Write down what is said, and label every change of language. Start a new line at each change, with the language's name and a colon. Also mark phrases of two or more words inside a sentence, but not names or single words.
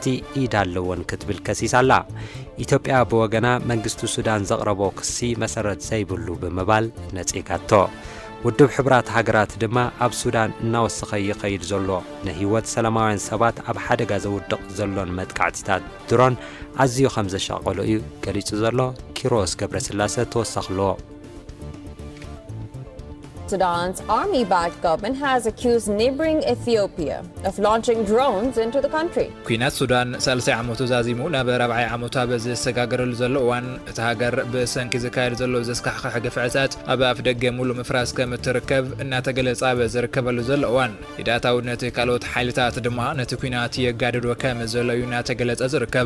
Tigrinya: ኢድ ኣለዎን ክትብል ከሲሳ ኣላ። ኢትዮጵያ ብወገና መንግስቲ ሱዳን ዘቕረቦ ክሲ መሰረት ዘይብሉ ብምባል ነጺጋቶ። ውድብ ሕብራት ሃገራት ድማ ኣብ ሱዳን እናወሰኸ ይኸይድ ዘሎ ንህይወት ሰላማውያን ሰባት ኣብ ሓደጋ ዘውድቕ ዘሎን መጥቃዕቲታት ድሮን ኣዝዩ ከም ዘሻቐሎ እዩ ገሊጹ ዘሎ። ኪሮስ ገብረስላሴ ተወሳኽሎ።
English: Sudan's army-backed government has accused neighboring Ethiopia of launching drones into the country.
Tigrinya: ኩናት ሱዳን ሳልሳይ ዓመቱ ዛዚሙ ናብ 4ይ ዓመቱ በዝሰጋገረሉ ዘሎ እዋን እቲ ሃገር ብሰንኪ ዝካየድ ዘሎ ዘስካሕክሕ ግፍዕታት ኣብ ኣፍ ደገ ሙሉ ምፍራስ ከም እትርከብ እናተገለጸ በዝርከበሉ ዘሎ እዋን ኢዳታውነት ካልኦት ሓይልታት ድማ ነቲ ኩናት የጋድዶ ከም ዘሎ እዩ እናተገለጸ ዝርከብ።